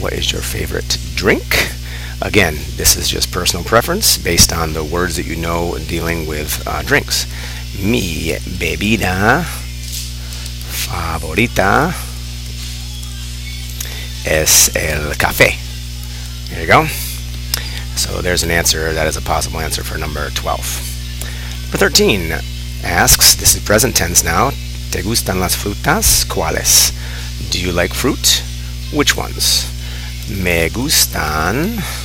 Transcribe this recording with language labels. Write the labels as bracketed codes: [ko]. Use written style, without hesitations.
[en] What is your favorite drink? Again, this is just personal preference based on the words that you know dealing with drinks. [es] Mi bebida favorita es el café. [en] There you go. So there's an answer. That is a possible answer for number 12. Number 13 asks, this is present tense now, [es] ¿Te gustan las frutas? ¿Cuáles? [en] Do you like fruit? Which ones? [es] Me gustan.